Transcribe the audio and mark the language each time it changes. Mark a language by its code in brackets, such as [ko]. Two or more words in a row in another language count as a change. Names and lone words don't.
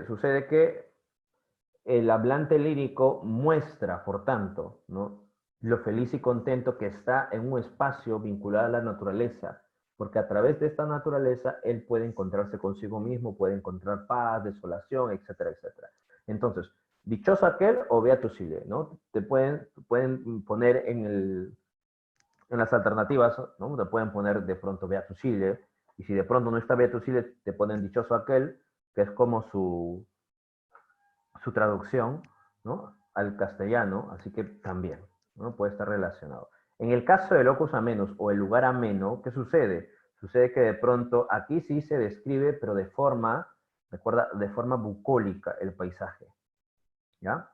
[es] Sucede que el hablante lírico muestra, por tanto, ¿no?, lo feliz y contento que está en un espacio vinculado a la naturaleza, porque a través de esta naturaleza él puede encontrarse consigo mismo, puede encontrar paz, desolación, etcétera, etcétera. Entonces, dichoso aquel o [la] beatus ille, [es] ¿no? Te pueden poner en las alternativas, ¿no? Te pueden poner de pronto [la] beatus ille, [es] y si de pronto no está [la] beatus ille, [es] te ponen dichoso aquel, que es como su traducción, ¿no?, al castellano, así que también, ¿no?, puede estar relacionado. En el caso del [la] locus amenus [es] o el lugar ameno, ¿qué sucede? Sucede que de pronto aquí sí se describe, pero de forma, recuerda, de forma bucólica el paisaje, ¿ya?